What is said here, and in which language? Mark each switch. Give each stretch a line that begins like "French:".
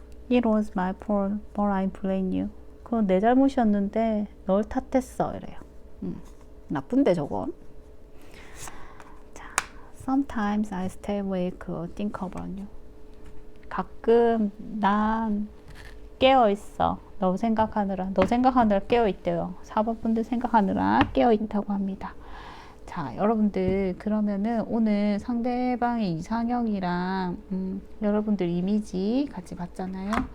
English: It was my fault, but I blame you.
Korean: 그건 내 잘못이었는데 널 탓했어. 이래요. 나쁜데 저건.
English: 자, sometimes I stay awake or think about you.
Korean: 가끔 난 깨어있어. 너 생각하느라 깨어있대요. 4번 분들 생각하느라 깨어있다고 합니다. 자, 여러분들 그러면은 오늘 상대방의 이상형이랑 여러분들 이미지 같이 봤잖아요.